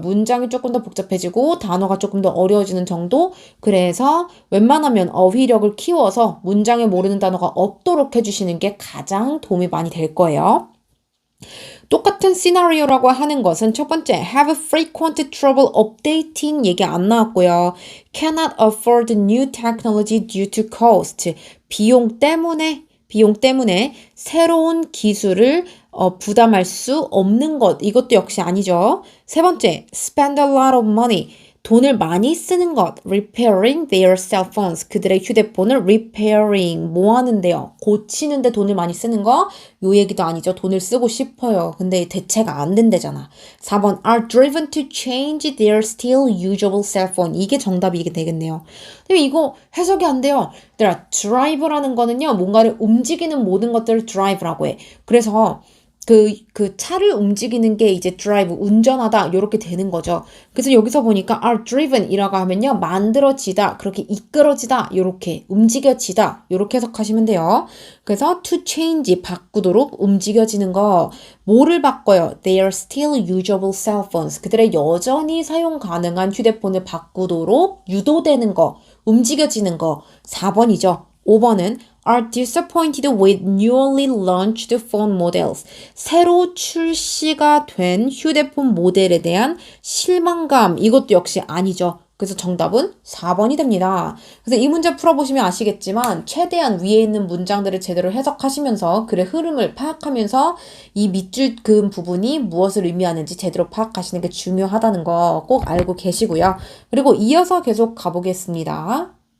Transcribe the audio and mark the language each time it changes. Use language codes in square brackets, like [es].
[ko] 문장이 조금 더 복잡해지고 단어가 조금 더 어려워지는 정도. 그래서 웬만하면 어휘력을 키워서 문장에 모르는 단어가 없도록 해주시는 게 가장 도움이 많이 될 거예요. 똑같은 시나리오라고 하는 것은 첫 번째, [en] have frequent trouble updating [ko] 얘기 안 나왔고요. [en] cannot afford new technology due to cost. [ko] 비용 때문에 새로운 기술을 부담할 수 없는 것. 이것도 역시 아니죠. 세 번째, [en] spend a lot of money. [ko] 돈을 많이 쓰는 것, [en] repairing their cell phones. [ko] 그들의 휴대폰을 repairing, 뭐 하는데요? 고치는데 돈을 많이 쓰는 거? 요 얘기도 아니죠. 돈을 쓰고 싶어요. 근데 대체가 안 된대잖아. [en] 4번, are driven to change their still usable cell phone. [ko] 이게 정답이 되겠네요. 근데 이거 해석이 안 돼요. 얘들아, drive라는 거는요, 뭔가를 움직이는 모든 것들을 drive라고 해. 그래서 그 차를 움직이는 게 이제 drive, 운전하다, 이렇게 되는 거죠. 그래서 여기서 보니까 are driven 이라고 하면요, 만들어지다, 그렇게 이끌어지다, 이렇게 움직여지다, 이렇게 해석하시면 돼요. 그래서 to change, 바꾸도록 움직여지는 거, 뭐를 바꿔요? [en] They are still usable cell phones. [ko] 그들의 여전히 사용 가능한 휴대폰을 바꾸도록 유도되는 거, 움직여지는 거, 4번이죠. [en] 5번은 are disappointed with newly launched phone models. [ko] 새로 출시가 된 휴대폰 모델에 대한 실망감. 이것도 역시 아니죠. 그래서 정답은 4번이 됩니다. 그래서 이 문제 풀어보시면 아시겠지만 최대한 위에 있는 문장들을 제대로 해석하시면서 글의 흐름을 파악하면서 이 밑줄 그은 부분이 무엇을 의미하는지 제대로 파악하시는 게 중요하다는 거 꼭 알고 계시고요. 그리고 이어서 계속 가보겠습니다.